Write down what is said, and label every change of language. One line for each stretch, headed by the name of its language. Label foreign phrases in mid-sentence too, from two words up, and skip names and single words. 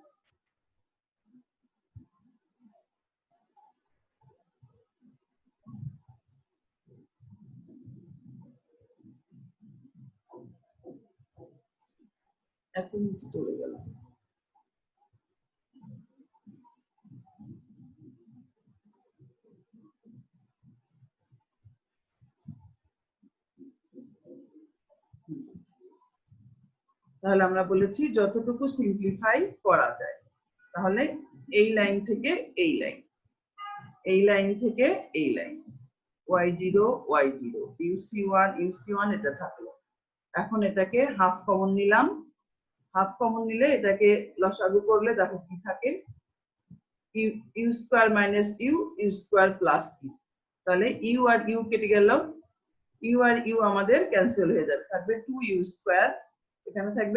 Bangla: এত নিচে চলে গেল তাহলে আমরা বলেছি যতটুকু সিম্পলিফাই করা যায় তাহলে এই লাইন থেকে এই লাইন এই লাইন থেকে এই লাইন y0 y0 UC1 এটা থাকলো এখন এটাকে
English: half common
Bangla: নিলাম
English: half common
Bangla: নিলে এটাকে লসাগু করলে দেখো কি থাকে
English: U square minus U square plus U
Bangla: তাহলে U আর U কেটে গেল U আর U আমাদের ক্যান্সেল হয়ে যাবে থাকবে
English: 2U square
Bangla: এখানে থাকবে